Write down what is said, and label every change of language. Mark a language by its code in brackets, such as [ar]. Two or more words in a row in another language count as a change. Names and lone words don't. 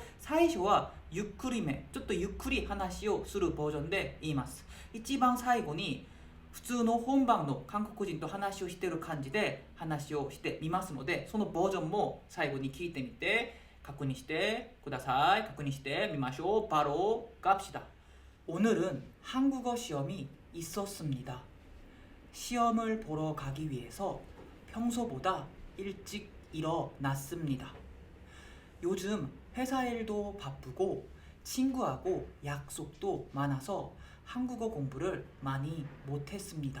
[ja] 最初はゆっくりめ、ちょっとゆっくり話をするバージョンで言います。一番最後に普通の本番の韓国人と話をしている感じで話をしてみますので、そのバージョンも最後に聞いてみて確認してください。確認してみましょう。 [ko] 바로 갑시다. 오늘은 한국어 시험이 있었습니다. 시험을 보러 가기 위해서 평소보다 일찍 일어났습니다. 요즘 회사 일도 바쁘고 친구하고 약속도 많아서 한국어 공부를 많이 못했습니다.